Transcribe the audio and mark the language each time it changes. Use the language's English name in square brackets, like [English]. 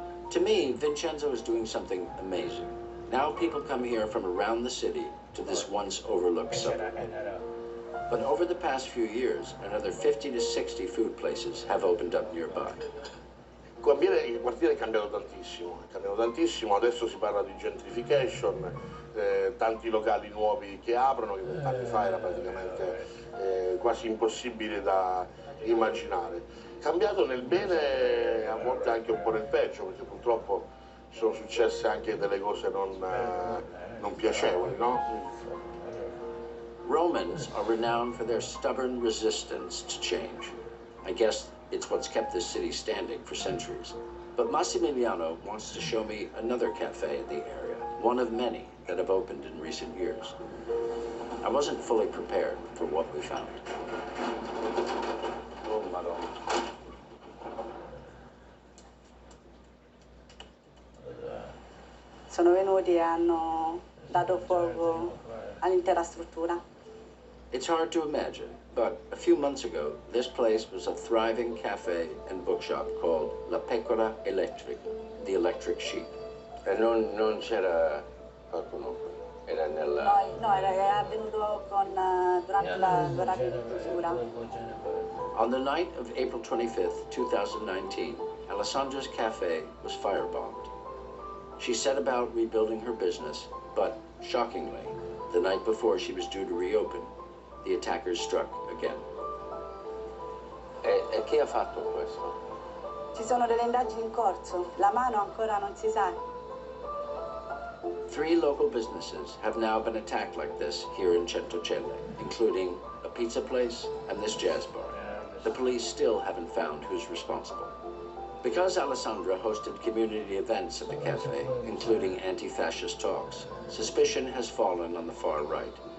[English] To me, Vincenzo is doing something amazing. Now people come here from around the city to this once overlooked subway. But over the past few years, another 50 to 60 food places have opened up nearby. [Italian] Il quartiere è cambiato tantissimo, adesso si parla di gentrification, tanti locali nuovi che aprono, che 20 anni fa era praticamente quasi impossibile da immaginare. Cambiato nel bene, a volte anche un po' nel peggio, perché purtroppo sono successe anche delle cose non piacevoli, no? [English] Romans are renowned for their stubborn resistance to change. I guess it's what's kept this city standing for centuries. But Massimiliano wants to show me another cafe in the area, one of many that have opened in recent years. I wasn't fully prepared for what we found. [Italian] Oh, Madonna. sono venuti e hanno dato fuoco all'intera struttura. [English] It's hard to imagine, but a few months ago, this place was a thriving cafe and bookshop called La Pecora Electric, the electric sheep. [Italian] E non c'era qualcuno? Era nella... No, è avvenuto durante l'orario di chiusura. [English] On the night of April 25th, 2019, Alessandra's cafe was firebombed. She set about rebuilding her business, but shockingly, the night before she was due to reopen, the attackers struck again. [Italian] E chi ha fatto questo? Ci sono delle indagini in corso, la mano ancora non si sa. [English] 3 local businesses have now been attacked like this here in Centocelle, including a pizza place and this jazz bar. The police still haven't found who's responsible. Because Alessandra hosted community events at the cafe, including anti-fascist talks, suspicion has fallen on the far right.